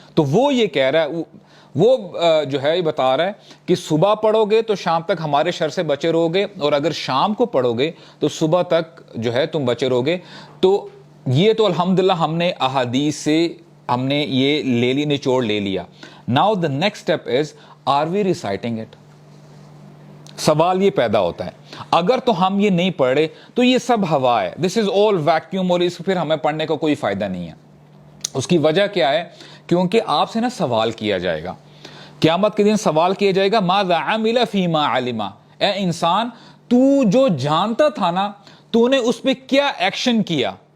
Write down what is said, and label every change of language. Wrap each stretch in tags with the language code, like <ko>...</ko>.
<ur>تو وہ یہ کہہ رہا ہے, وہ جو ہے یہ بتا رہا ہے کہ صبح پڑھو گے تو شام تک ہمارے شر سے بچے رہو گے, اور اگر شام کو پڑھو گے تو صبح تک جو ہے تم بچے رہو گے. تو یہ تو الحمدللہ ہم نے احادیث سے ہم نے یہ لے لی, نچوڑ لے لیا.</ur> <en>Now the next step is, are we reciting it?</en> <ur>سوال یہ پیدا ہوتا ہے, اگر تو ہم یہ نہیں پڑھے تو یہ سب ہوا ہے,</ur> <en>this is all vacuum,</en> <ur>اور اس پھر ہمیں پڑھنے کا کوئی فائدہ نہیں ہے. اس کی وجہ کیا ہے؟ کیونکہ آپ سے نا سوال کیا جائے گا قیامت کے دن. سوال کیا جائے گا</ur> <ar>ماذا عمل فیما علم,</ar> <ur>اے انسان تو جو جانتا تھا نا تو نے اس پہ کیا ایکشن کیا.</ur>